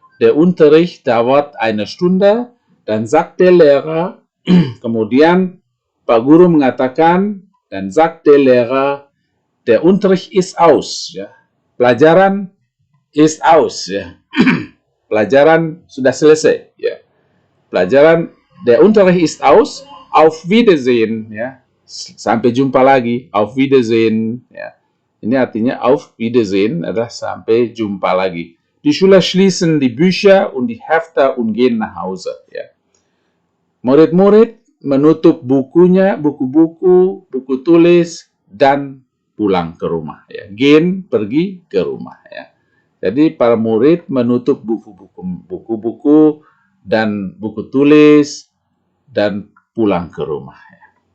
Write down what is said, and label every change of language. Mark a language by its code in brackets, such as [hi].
[de] Der Unterricht dauert eine Stunde, dan sagt der Lehrer, [id] kemudian Pak Guru mengatakan, [de] dan sagt der Lehrer, der Unterricht ist aus, ya. [id] Pelajaran ist aus, ya. Pelajaran sudah selesai, ya. [de] Pelajaran, der Unterricht ist aus, auf Wiedersehen, ya. [id] Sampai jumpa lagi, auf Wiedersehen, ya. Ini artinya auf Wiedersehen adalah sampai jumpa lagi. [de] Die Schüler schließen die Bücher und die Hefte und gehen nach Hause, ya. [id] Murid-murid menutup bukunya, buku-buku, buku tulis, dan pulang ke rumah, ya. Gehen, pergi ke rumah, ya. Jadi para murid menutup buku-buku dan buku tulis dan pulang ke rumah, ya.